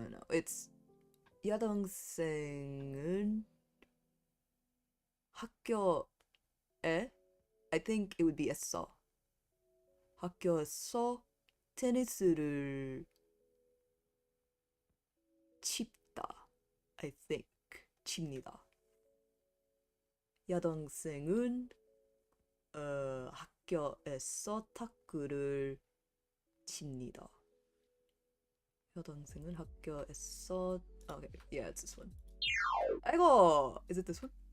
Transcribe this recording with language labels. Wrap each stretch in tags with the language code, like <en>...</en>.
<en>It's</en> <ko>여동생은 학교에</ko> <en>I think it would be 했어.</en> <ko>학교에서 테니스를 칩다.</ko> <en>I think 칩니다.</en> <ko>여동생은 학교에서 탁구를 칩니다. 여동생은 학교에서</ko> <en>okay, yeah, it's this one.</en> <ko>아이고,</ko> <en>is it this one?</en>